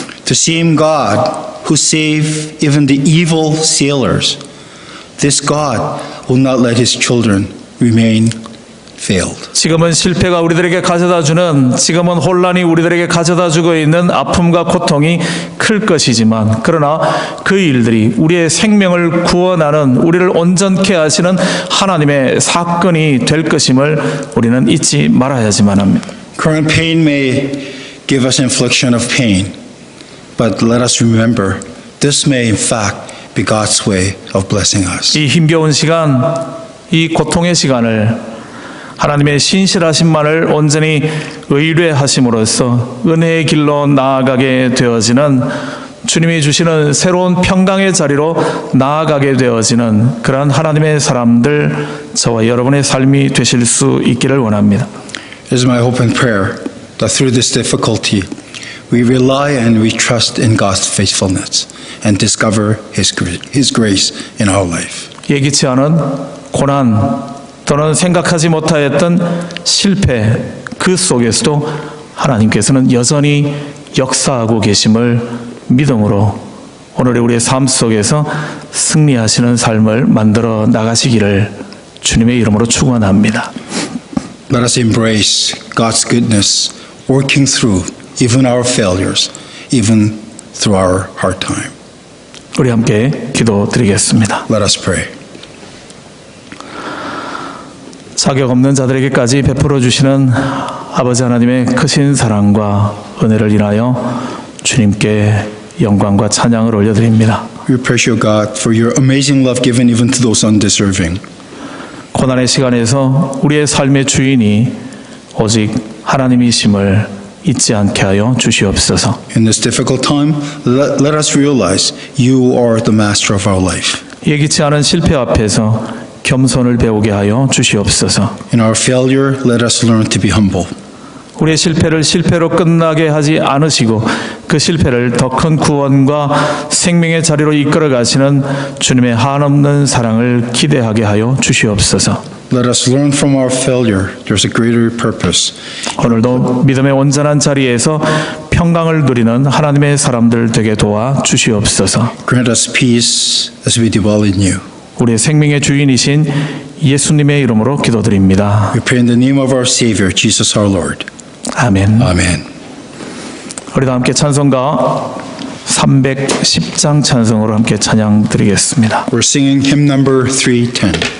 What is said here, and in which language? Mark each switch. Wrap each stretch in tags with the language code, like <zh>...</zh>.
<en>The same God who saved even the evil sailors, this God will not let his children remain failed.</en> <ko>지금은 실패가 우리들에게 가져다주는 지금은 혼란이 우리들에게 가져다주고 있는 아픔과 고통이 클 것이지만 그러나 그 일들이 우리의 생명을 구원하는 우리를 온전케 하시는 하나님의 사건이 될 것임을 우리는 잊지 말아야지만 합니다.</ko> <en>Current pain may give us infliction of pain, but let us remember this may in fact be God's way of blessing us.</en> <ko>이 힘겨운 시간, 이 고통의 시간을 하나님의 신실하심만을 온전히 의뢰하심으로써 은혜의 길로 나아가게 되어지는 주님이 주시는 새로운 평강의 자리로 나아가게 되어지는 그러한 하나님의 사람들 저와 여러분의 삶이 되실 수 있기를 원합니다.</ko> <en>It is my hope and prayer that through this difficulty we rely and we trust in God's faithfulness and discover His grace in our life.</en> <ko>예기치 않은 고난 또는 생각하지 못하였던 실패 그 속에서도 하나님께서는 여전히 역사하고 계심을 믿음으로 오늘의 우리의 삶 속에서 승리하시는 삶을 만들어 나가시기를 주님의 이름으로 축원합니다.</ko> <en>Let us embrace God's goodness working through even our failures, even through our hard time.</en> <ko>우리 함께 기도드리겠습니다.</ko> <en>Let us pray.</en> <ko>자격 없는 자들에게까지 베풀어 주시는 아버지 하나님의 크신 사랑과 은혜를 인하여 주님께 영광과 찬양을 올려드립니다.</ko> <en>We praise you, God, for your amazing love given even to those undeserving.</en> <ko>고난의 시간에서 우리의 삶의 주인이 오직 하나님이심을 잊지 않게 하여 주시옵소서.</ko> <en>In this difficult time, let us realize you are the master of our life.</en> <ko>예기치 않은 실패 앞에서 겸손을 배우게 하여 주시옵소서.</ko> <en>In our failure, let us learn to be humble.</en> <ko>우리의 실패를 실패로 끝나게 하지 않으시고 그 실패를 더 큰 구원과 생명의 자리로 이끌어 가시는 주님의 한없는 사랑을 기대하게 하여 주시옵소서.</ko> <en>Let us learn from our failure. There's a greater purpose.</en> <ko>오늘도 믿음의 온전한 자리에서 평강을 누리는 하나님의 사람들 되게 도와 주시옵소서.</ko> <en>Grant us peace as we dwell in you.</en> <ko>우리의 생명의 주인이신 예수님의 이름으로 기도드립니다.</ko> <en>We pray in the name of our Savior, Jesus our Lord.</en> <ko>아멘.</ko> <en>Amen.</en> <ko>우리 다 함께 찬송가 310장 찬송으로 함께 찬양 드리겠습니다.</ko> <en>We're singing hymn number 310.</en>